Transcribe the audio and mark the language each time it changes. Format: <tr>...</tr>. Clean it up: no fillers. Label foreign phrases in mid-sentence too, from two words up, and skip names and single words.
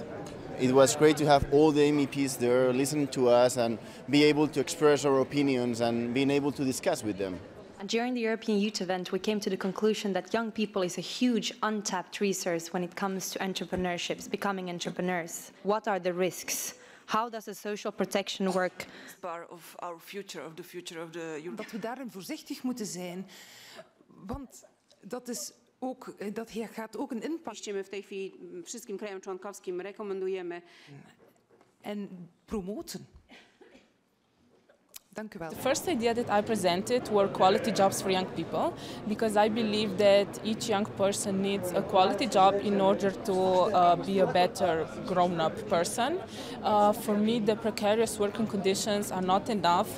<en>It was great to have all the MEPs there listening to us and be able to express our opinions and being able to discuss with them. And during the European Youth event, we came to the conclusion that young people is a huge untapped resource when it comes to entrepreneurships, becoming entrepreneurs. What are the risks? How does the social protection work? Part of our future, of the future of the Europe.</en> <nl>Dat we daarin voorzichtig moeten zijn, want dat gaat ook een impact.</nl> <pl>My w tej chwili wszystkim krajom członkowskim rekomendujemy</pl> <nl>en promoten.</nl> <en>The first idea that I presented were quality jobs for young people, because I believe that each young person needs a quality job in order to be a better grown-up person. For me, the precarious working conditions are not enough.</en>